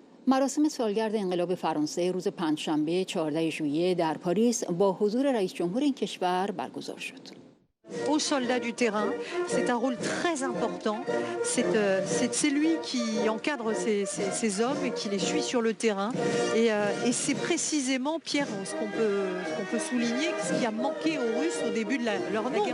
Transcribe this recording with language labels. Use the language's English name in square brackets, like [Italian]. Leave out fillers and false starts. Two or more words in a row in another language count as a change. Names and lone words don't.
[Persian] مراسم سالگرد انقلاب فرانسه روز پنجشنبه 14 ژوئیه در پاریس با حضور رئیس جمهور این کشور برگزار شد. [French] Aux soldats du terrain, c'est un rôle très important. C'est lui qui encadre ces hommes et qui les suit sur le terrain. Et c'est précisément, Pierre, ce qu'on peut souligner, ce qui a manqué aux Russes au début de leur guerre.